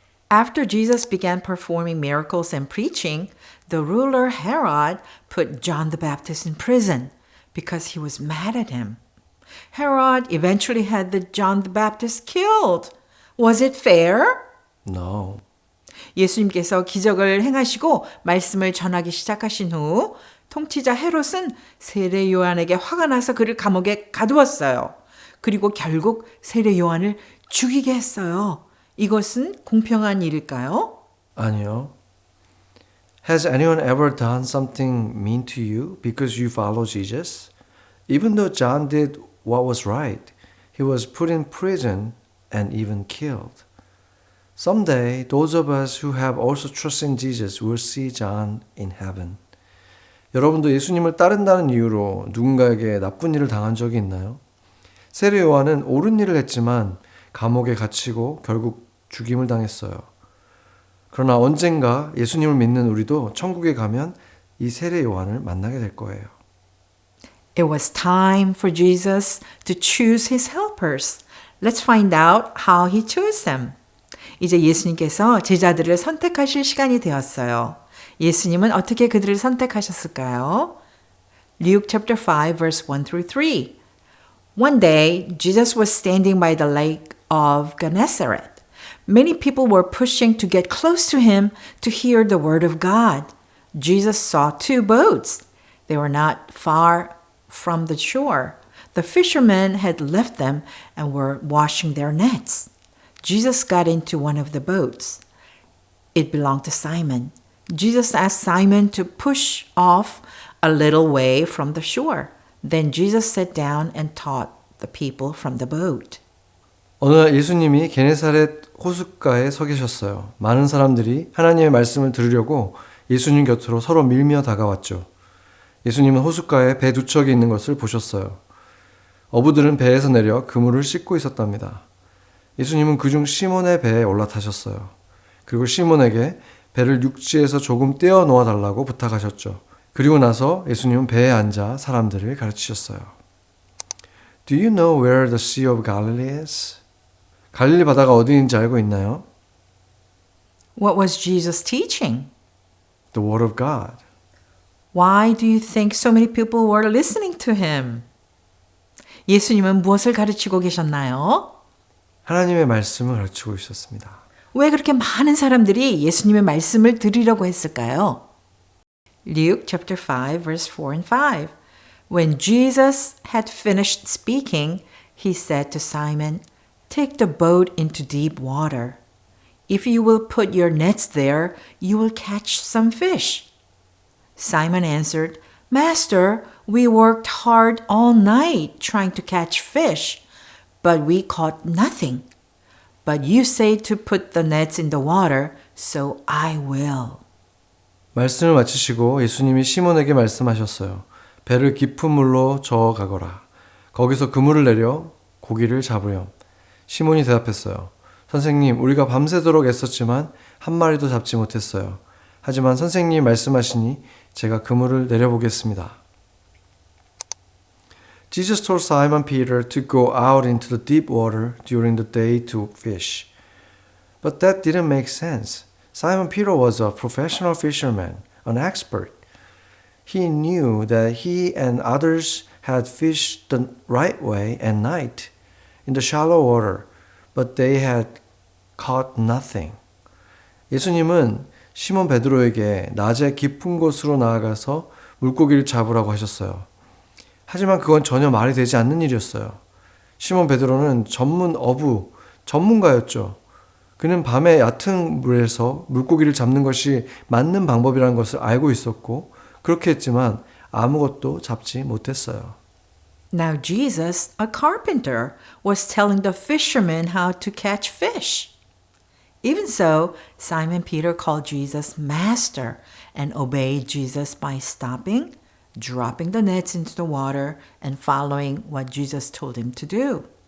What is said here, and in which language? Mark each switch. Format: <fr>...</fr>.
<en>After Jesus began performing miracles and preaching, the ruler Herod put John the Baptist in prison because he was mad at him. Herod eventually had the John the Baptist killed. Was it fair? No.</en> <ko>예수님께서 기적을 행하시고 말씀을 전하기 시작하신 후 통치자 헤롯은 세례 요한에게 화가 나서 그를 감옥에 가두었어요. 그리고 결국 세례 요한을 죽이게 했어요. 이것은 공평한 일일까요? 아니요.</ko> <en>Has anyone ever done something mean to you because you follow Jesus? Even though John did what was right, he was put in prison and even killed. Someday, those of us who have also trusted in Jesus will see John in heaven.</en> <ko>여러분도 예수님을 따른다는 이유로 누군가에게 나쁜 일을 당한 적이 있나요? 세례 요한은 옳은 일을 했지만 감옥에 갇히고 결국 죽임을 당했어요. 그러나 언젠가 예수님을 믿는 우리도 천국에 가면 이 세례 요한을 만나게 될 거예요.</ko> <en>It was time for Jesus to choose his helpers. Let's find out how he chose them.</en> <ko>이제 예수님께서 제자들을 선택하실 시간이 되었어요. 예수님은 어떻게 그들을 선택하셨을까요?</ko> <en>Luke chapter 5 verse 1 through 3. One day, Jesus was standing by the lake of Gennesaret. Many people were pushing to get close to him to hear the word of God. Jesus saw two boats. They were not far from the shore. The fishermen had left them and were washing their nets. Jesus got into one of the boats. It belonged to Simon. Jesus asked Simon to push off a little way from the shore. Then Jesus sat down and taught the people from the boat.</en> <ko>어느 날 예수님이 게네사렛 호숫가에 서 계셨어요. 많은 사람들이 하나님의 말씀을 들으려고 예수님 곁으로 서로 밀며 다가왔죠. 예수님은 호숫가에 배 두 척이 있는 것을 보셨어요. 어부들은 배에서 내려 그물을 씻고 있었답니다. 예수님은 그중 시몬의 배에 올라타셨어요. 그리고 시몬에게 배를 육지에서 조금 떼어 놓아 달라고 부탁하셨죠. 그리고 나서 예수님은 배에 앉아 사람들을 가르치셨어요.</ko> <en>Do you know where the Sea of Galilee is?</en> <ko>갈릴리 바다가 어디인지 알고 있나요?</ko> <en>What was Jesus teaching? The Word of God. Why do you think so many people were listening to him?</en> <ko>예수님은 무엇을 가르치고 계셨나요? 하나님의 말씀을 가르치고 있었습니다. 왜 그렇게 많은 사람들이 예수님의 말씀을 들으려고 했을까요?</ko> <en>Luke chapter 5 verse 4 and 5. When Jesus had finished speaking, he said to Simon, take the boat into deep water. If you will put your nets there, you will catch some fish. Simon answered, Master, we worked hard all night trying to catch fish, but we caught nothing. But you say to put the nets in the water, so I will.</en> <ko>말씀을 마치시고 예수님이 시몬에게 말씀하셨어요. 배를 깊은 물로 저어 가거라. 거기서 그물을 내려 고기를 잡으렴. 시몬이 대답했어요. 선생님, 우리가 밤새도록 애썼지만 한 마리도 잡지 못했어요. 하지만 선생님이 말씀하시니 제가 그물을 내려보겠습니다.</ko> <en>Jesus told Simon Peter to go out into the deep water during the day to fish. But that didn't make sense. Simon Peter was a professional fisherman, an expert. He knew that he and others had fished the right way at night in the shallow water, but they had caught nothing.</en> <ko>예수님은 시몬 베드로에게 낮에 깊은 곳으로 나아가서 물고기를 잡으라고 하셨어요. 하지만 그건 전혀 말이 되지 않는 일이었어요. 시몬 베드로는 전문가였죠. 그는 밤에 얕은 물에서 물고기를 잡는 것이 맞는 방법이라는 것을 알고 있었고 그렇게 했지만 아무것도 잡지 못했어요.</ko> <en>Now Jesus, a carpenter, was telling the fishermen how to catch fish. Even so, Simon Peter called Jesus Master and obeyed Jesus by stopping, dropping the nets into the water, and following what Jesus told him to do.</en>